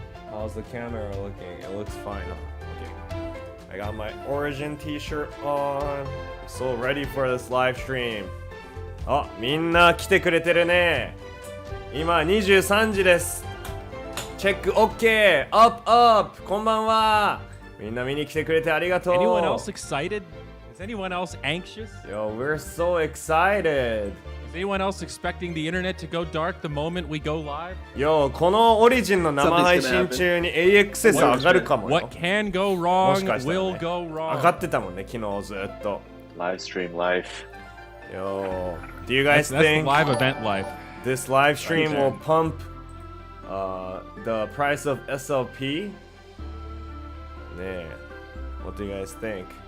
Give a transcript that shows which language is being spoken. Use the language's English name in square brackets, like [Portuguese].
[English] How's the camera looking? It looks fine. Okay. I got my Origin t-shirt on. So ready for this live stream. [Japanese] あ、みんな来てくれてるね。今23時です。チェック OK! [English] Up up! [Japanese] こんばんは。みんな見に来てくれてありがとう。 [English] Anyone else excited? Is anyone else anxious? Yo, we're so excited. Is anyone else expecting the internet to go dark the moment we go live? [Japanese] Yo, このオリジンの生配信中に AXS 上がるかもよ。 [English] What can go wrong will go wrong. [Japanese] 上がってたもんね、昨日ずっと。 [English] Live stream life. Yo, do you guys that's think the live event life. This live stream will pump the price of SLP? [Japanese] ねえ、 [English] What do you guys think?